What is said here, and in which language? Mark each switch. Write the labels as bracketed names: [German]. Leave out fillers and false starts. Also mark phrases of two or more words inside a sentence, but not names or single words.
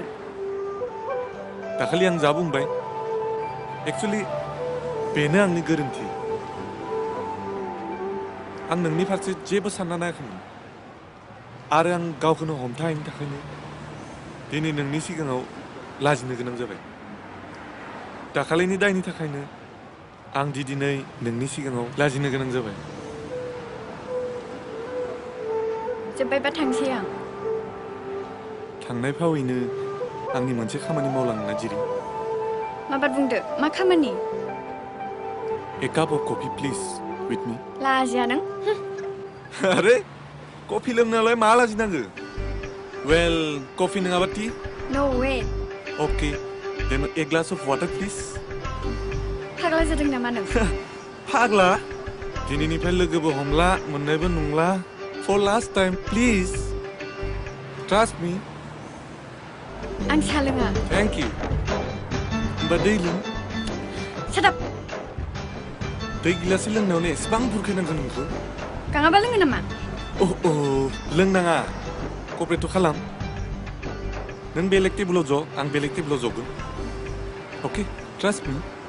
[Bodo] दाखालि आं जा बुंबाय एक्चुअलि बेनो आंनि गोरोन्थि आं नोंनि फारसे जेबो सानना नायाखैमोन आरो आं गावखौनो हमथाहैनो थाखायनो दिनै नोंनि सिगाङाव लाजिनो गोनां जाबाय दाखालिनि दायनि थाखायनो आं दिनै नोंनि सिगाङाव लाजिनो गोनां जाबाय जोब्बायबा थांसै आं थांनाय फावैनो आंनि मोनसे खामानि मावलांना जिरि माबार बुंदो मा खामानि [English] A cup of coffee please with me [Bodo] लाजिया नों अरे कफि लोंनायालाय मा लाजिनांगो वेल कफि नङाबा टि [English] no way okay then a glass of water please [Bodo] फाग्ला जादों नामा नों फाग्ला दिनैनिफ्राय लोगोबो हमला मोननायबो नंला [English] for last time please trust me [Bodo] आं सा लोङा [English] thank you [Bodo] होमबा दै लों [English] shut up [Bodo] दै गिलाससे लोंनायावनो एसेबां बुरखायनांगौ नोंखौ गाङाबा लोङो नामा लोंनाङा कपरेट' खालाम नों बेलेग टेबोलाव ज' आं बेलेग टेबोलाव जगोन [English] okay trust me